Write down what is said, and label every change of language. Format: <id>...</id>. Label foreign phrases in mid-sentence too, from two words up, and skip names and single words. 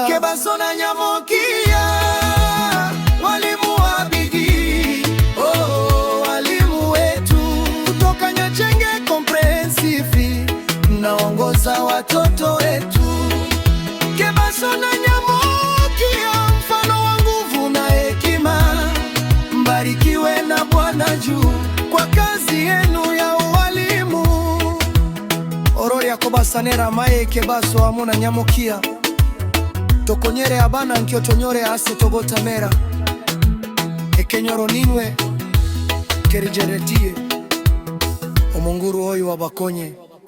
<sw>Kebaso na Nyamokia, walimu wa bidii, oh, walimu wetu kutoka Nyachenge Comprehensive, mnaongoza watoto wetu. Kebaso na Nyamokia, mfano wa nguvu na hekima, mbarikiwe na Bwana juu kwa kazi yenu ya ualimu.</sw> <guz>Orori yakobasanera mae Kebaso amuna Nyamokia, tokonyere abana nkiotonyore ase togotamera ekenyoro ninwe kerijeretie omonguru oyo wabakonye.</guz>